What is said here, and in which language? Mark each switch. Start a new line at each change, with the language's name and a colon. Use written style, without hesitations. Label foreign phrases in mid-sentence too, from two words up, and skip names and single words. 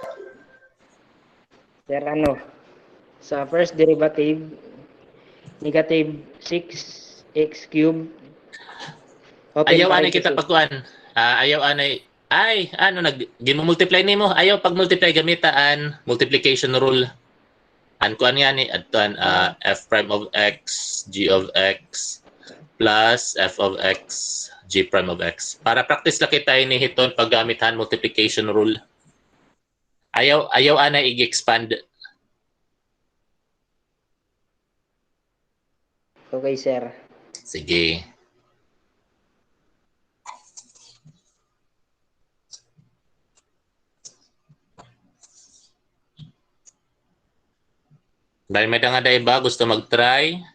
English: Sir, sa first derivative, negative 6x cubed. Open
Waray: Ayaw anay kita
English: parenthesis.
Waray: pagkuan. Ayaw anay. Ay, gimultiply nimo. Ayaw pag multiply gamitaan
English: multiplication rule.
Waray: Kuan yan ni adtuan
English: f prime of x, g of x plus f of x, g prime of x.
Waray: Para practice la kita ini hiton paggamitan
English: multiplication rule.
Waray: Ayaw anay i-expand.
English: Okay, sir.
Waray: Sige.
Filipino: Dahil may nga iba gusto mag-try.